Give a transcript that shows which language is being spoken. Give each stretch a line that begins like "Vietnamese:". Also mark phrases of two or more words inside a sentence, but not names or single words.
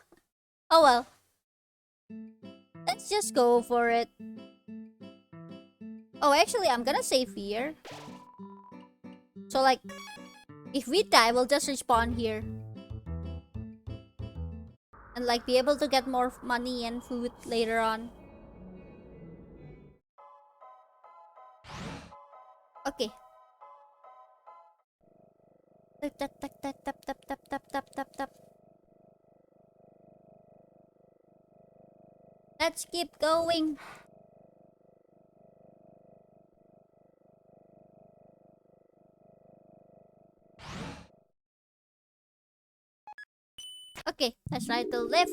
English: Oh well. Let's just go for it. Oh, actually, I'm gonna save here. So like, if we die, we'll just respawn here. And like be able to get more money and food later on. Okay. Tap tap tap tap tap tap tap tap tap tap. Let's keep going. Okay, let's try to lift.